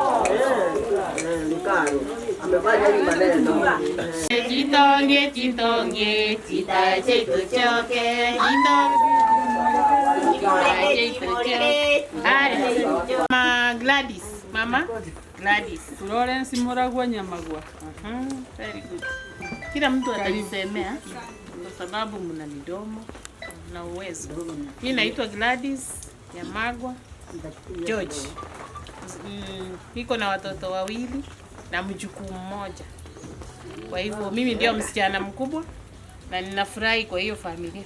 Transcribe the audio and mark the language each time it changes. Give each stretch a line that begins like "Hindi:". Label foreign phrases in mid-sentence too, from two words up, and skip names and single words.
Swahili: Chitonge, chitonge, chita chetu choke, Mama Gladys, Mama Gladys. Florence Muragwa Nyamagwa.
English: Very good.
Swahili: Kila mtu atajisemea kwa sababu mna midomo na uwezo. Mimi naitwa Gladys Nyamagwa George. Niko na watoto wawili na mjukuu mmoja. Kwa hivyo mimi ndio msichana mkubwa na ninafurahi kwa hiyo familia.